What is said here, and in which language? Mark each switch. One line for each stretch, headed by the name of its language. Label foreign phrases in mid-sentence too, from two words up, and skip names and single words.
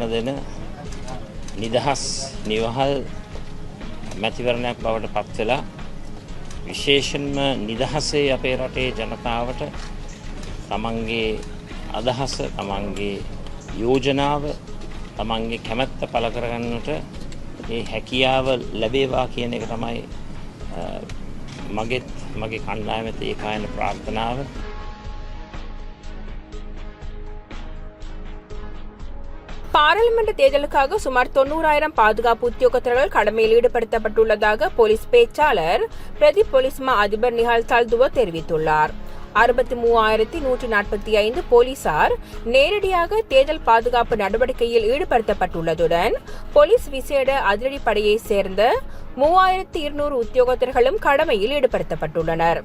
Sinhala: දෙන නිදහස් නිවහල් මැතිවරණයක් බවට පත් වෙලා විශේෂයෙන්ම නිදහසේ අපේ රටේ ජනතාවට තමන්ගේ අදහස තමන්ගේ යෝජනාව තමන්ගේ කැමැත්ත පළ කරගන්නට ඒ හැකියාව ලැබේවා කියන එක තමයි මගේ කණ්ඩායමේ ඒකායන ප්‍රාර්ථනාව.
Tamil: பாராளுமன்ற தேர்தலுக்காக சுமார் 90,000 பாதுகாப்பு உத்தியோகத்தர்கள் கடமையில் ஈடுபடுத்தப்பட்டுள்ளதாக போலீஸ் பேச்சாளர் பிரதி போலீஸ் மா அதிபர் நிஹால் தல்துவ தெரிவித்துள்ளார். 63,145 போலீசார் நேரடியாக தேர்தல் பாதுகாப்பு நடவடிக்கையில் ஈடுபடுத்தப்பட்டுள்ளதுடன் போலீஸ் விசேட அதிரடிப்படையை சேர்ந்த 3,200 உத்தியோகத்தர்களும் கடமையில் ஈடுபடுத்தப்பட்டுள்ளனர்.